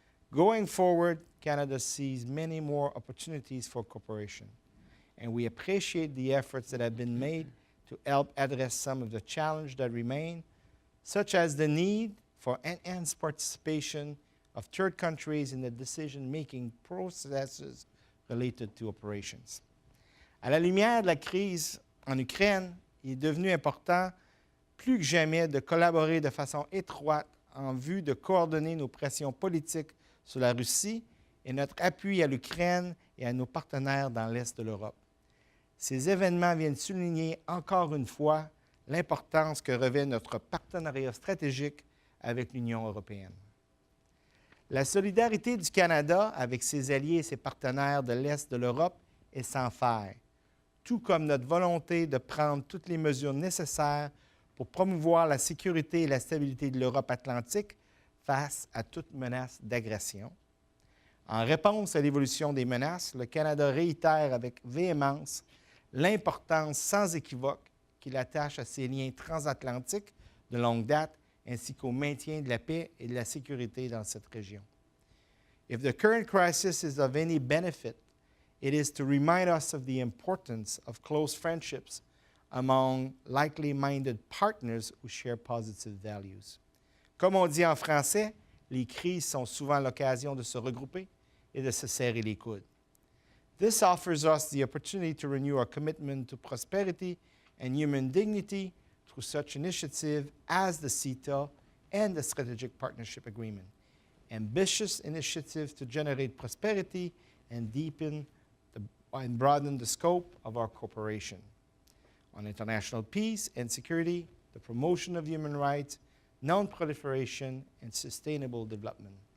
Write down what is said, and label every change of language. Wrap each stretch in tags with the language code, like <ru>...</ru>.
<en>Going forward, Canada sees many more opportunities for cooperation, and we appreciate the efforts that have been made to help address some of the challenges that remain, such as the need for enhanced participation of third countries in the decision-making processes related to operations.</en> <fr>À la lumière de la crise en Ukraine, il est devenu important, plus que jamais, de collaborer de façon étroite en vue de coordonner nos pressions politiques sur la Russie et notre appui à l'Ukraine et à nos partenaires dans l'Est de l'Europe. Ces événements viennent souligner encore une fois l'importance que revêt notre partenariat stratégique avec l'Union européenne. La solidarité du Canada avec ses alliés et ses partenaires de l'Est de l'Europe est sans faille, tout comme notre volonté de prendre toutes les mesures nécessaires pour promouvoir la sécurité et la stabilité de l'Europe atlantique face à toute menace d'agression. En réponse à l'évolution des menaces, le Canada réitère avec véhémence l'importance sans équivoque qu'il attache à ses liens transatlantiques de longue date ainsi qu'au maintien de la paix et de la sécurité dans cette région.</fr> <en>If the current crisis is of any benefit, it is to remind us of the importance of close friendships among likely-minded partners who share positive values.</en> <fr>Comme on dit en français, les crises sont souvent l'occasion de se regrouper et de se serrer les coudes.</fr> <en>This offers us the opportunity to renew our commitment to prosperity and human dignity through such initiatives as the CETA and the Strategic Partnership Agreement, ambitious initiatives to generate prosperity and deepen and broaden the scope of our cooperation on international peace and security, the promotion of human rights, non-proliferation, and sustainable development.</en>